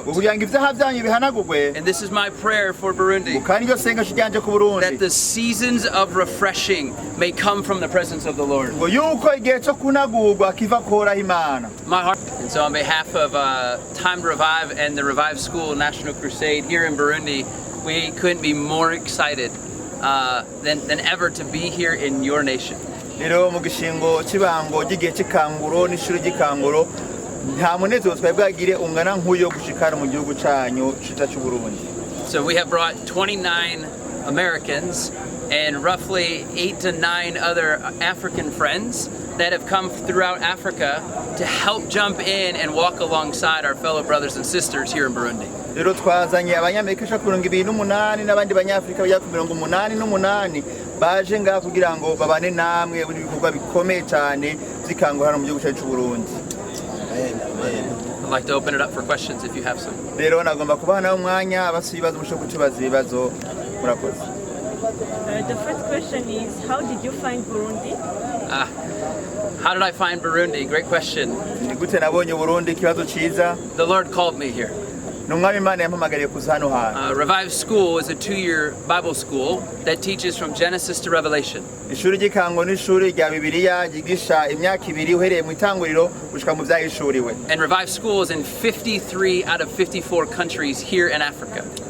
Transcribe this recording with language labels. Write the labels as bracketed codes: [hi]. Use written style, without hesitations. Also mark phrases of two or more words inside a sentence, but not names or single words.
[en] And this is my prayer for Burundi, that the seasons of refreshing may come from the presence of the Lord. My heart. And so on behalf of Time to Revive and the Revive School National Crusade here in Burundi, we couldn't be more excited than ever to be here in your nation. [rn] Rero mu gishingo cy'ibango gigiye cy'ikanguro n'ishuri ry'ikanguro nta munezero twebwagire ungana nk'uyo gushikara mu gihugu cyanyu cita cy'u Burundi. [en] So we have brought 29 Americans and roughly 8 to 9 other African friends that have come throughout Africa to help jump in and walk alongside our fellow brothers and sisters here in Burundi. [rn] Rero twazanye abanyamerika 28 n'abandi banyafrika bya 88 baje ngaha kugira ngo babane namwe muri bikorwa bikomeye cyane zikango hano mu gihugu cyacu Burundi. [en] I'd like to open it up for questions if you have some. [rn] Rero nagomba kubana umwanya abasibaza musho kutubaza ibibazo murakoze. [en] The first question is, how did you find Burundi? How did I find Burundi? Great question. [rn] Gute nabonye Burundi kibazo ciza. [en] The Lord called me here. Revive School is a 2-year Bible school that teaches from Genesis to Revelation. And Revive School is in 53 out of 54 countries here in Africa.